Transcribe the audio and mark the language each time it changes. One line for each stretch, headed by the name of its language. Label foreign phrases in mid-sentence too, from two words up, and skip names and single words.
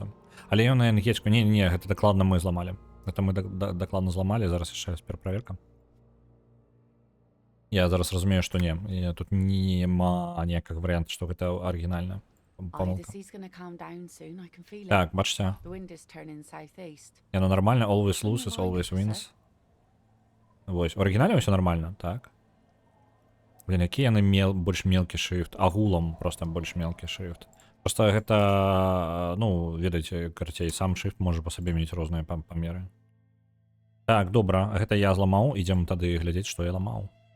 Belarusian: Але ён на ангельскую, не, гэта дакладна мы зламалі. Гэта мы дакладна зламалі, зараз яшчэ раз пераправерка. Я зараз разумею, што не, тут нема ніякага варыянта, што гэта арыгінальна памылка. Так, бачце. Яно нормально,
English: always loses, always wins.
Belarusian: Вось, у арыгінале ўсё нормально, так. Блин, які яны больш мелкі шрифт, агулам просто больш мелкі шрифт. Просто гэта, ну, ведаеце, карацей, сам шрифт можа па сабе мець розныя памеры. Так, добра, гэта я зламаў, ідзем тады глядзець, што я ламаў.